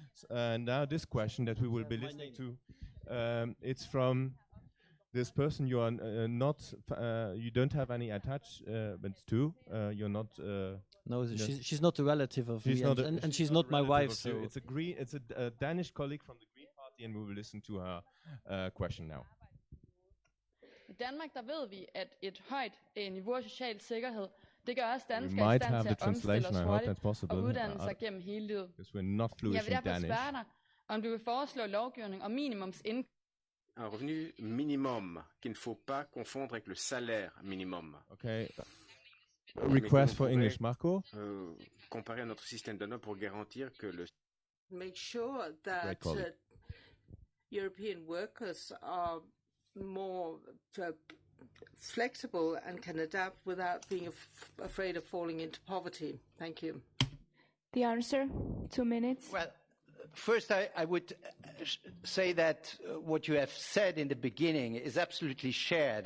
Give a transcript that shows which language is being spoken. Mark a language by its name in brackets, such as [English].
[English] And now this question that we will be listening to, it's from this person you are not, you don't have any attachments to. You're not. No, she's not a relative of me, and she's not my wife. So it's a Danish colleague from the Green Party, and we will listen to her question now. [Danish] I Danmark, der ved vi, at et højt niveau af social sikkerhed, det gør også danskere i stand til at omstille os hurtigt og uddanne sig gennem hele livet. Jeg vil derfor spørge dig, om du vil foreslå lovgivning om minimumsindkomst. [French] Un revenu minimum qu'il ne faut pas confondre avec le salaire minimum. [English] Okay. Request for English, Marco. [French] Comparer à notre système de normes pour garantir que le. [English] Make sure that European workers are more flexible and can adapt without being afraid of falling into poverty. Thank you. The answer, 2 minutes. Well, first I would say that what you have said in the beginning is absolutely shared.